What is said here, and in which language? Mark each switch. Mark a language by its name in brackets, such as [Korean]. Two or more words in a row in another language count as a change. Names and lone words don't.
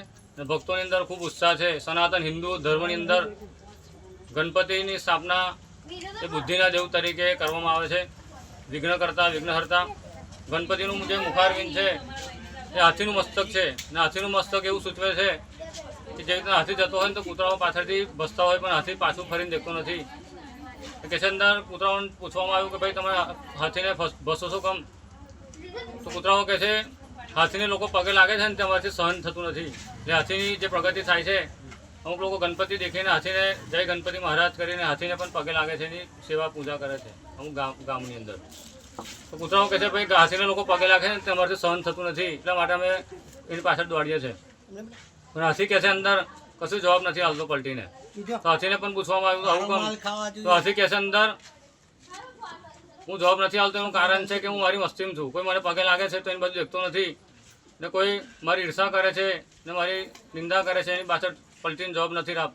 [Gujarati] ભક્તો અંદર ખૂબ ઉત્સાહ છે। સનાતન હિંદુ ધર્મ અંદર ગણપતિ સ્થાપના એ બુદ્ધિના દેવ તરીકે કરવામાં આવે છે। વિઘ્નકર્તા વિઘ્નહર્તા ગણપતિનું જે મુખારવિંદ છે એ હાથીનું મસ્તક છે। હાથીનું મસ્તક એવું સૂચવે છે કે જે રીતે હાથી જતો હોય તો કૂતરાઓ પાછળથી ભસતા હોય પણ હાથી પાછું ફરીને દેખતો નથી। કેસ અંદર કૂતરાઓને પૂછવામાં આવ્યું કે ભાઈ તમે હાથીને ભસો છો કેમ? તો કૂતરાઓ કહે છે હાથીને લોકો પગે લાગે છે ને તેમાંથી સહન થતું નથી। જે હાથીની જે પ્રગતિ થાય છે, અમુક લોગ ગણપતિ દેખીને હાથીને જય ગણપતિ મહારાજ કરીને હાથીને પણ પગે લાગે છે, એની સેવા પૂજા કરે છે અમુક ગામની અંદર। તો કૂતરાઓ કહે છે ભાઈ હાથીને લોગ પગે લાગે છે તેમાંથી સહન થતું નથી, એટલા માટે અમે એની પાછળ દોડીએ છે। પણ હાથી કહે છે અંદર કશું જવાબ નથી આવતો પલટીને। તો હાથીને પણ પૂછવામાં આવ્યું આવું કેમ? તો હાથી કહે છે અંદર હું જવાબ નથી આવતો એનું કારણ છે કે હું મારી મસ્તીમાં છું। કોઈ મને પગે લાગે છે તો એની બાજુ દેખતો નથી ને કોઈ મારી ઈર્ષા કરે છે ને મારી નિંદા કરે છે, એની પાછળ પલટીને જવાબ નથી આપતો।